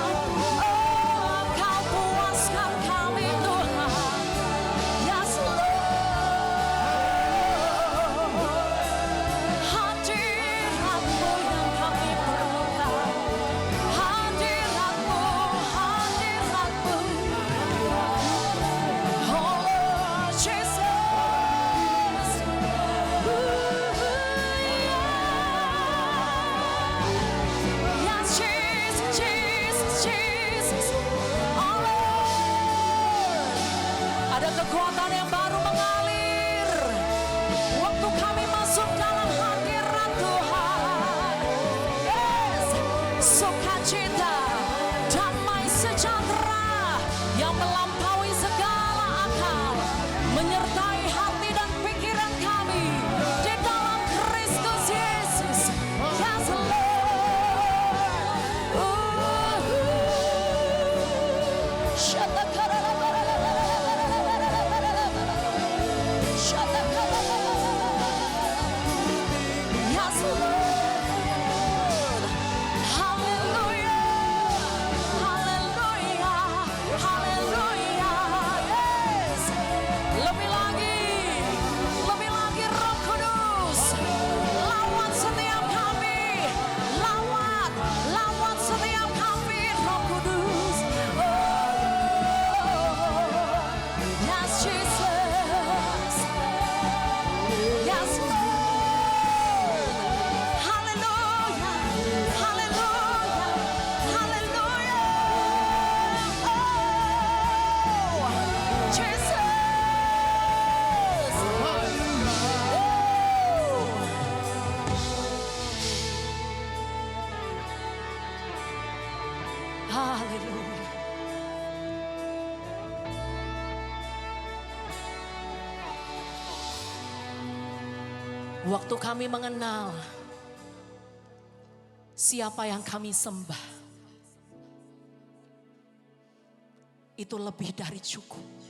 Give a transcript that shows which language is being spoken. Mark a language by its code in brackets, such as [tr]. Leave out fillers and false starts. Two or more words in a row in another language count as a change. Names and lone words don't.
[id] Oh, Kau puaskan kami Tuhan. [en] Yes Lord, [id] hadirat-Mu yang kami perlukan, hadirat-Mu, hadirat-Mu. [en] Oh Lord Jesus. Yes, Jesus, Jesus, Jesus. Oh Lord, [id] ada kekuatan yang baru mengalir waktu kami masuk dalam hadirat Tuhan. Yes, sukacita, damai sejahtera yang melampaui segala akal, menyertai hati dan pikiran kami di dalam Kristus Yesus. [en] Yes, Lord. Yes, Lord. Hallelujah. Hallelujah. Hallelujah. Yes. [id] Lebih lagi Roh Kudus. Lawan setiap kami. Lawan setiap kami Roh Kudus. [en] Oh, yes Jesus. Yes Lord. Hallelujah. Hallelujah. Hallelujah. Oh, Jesus. Hallelujah. [id] Waktu kami mengenal siapa yang kami sembah, itu lebih dari cukup.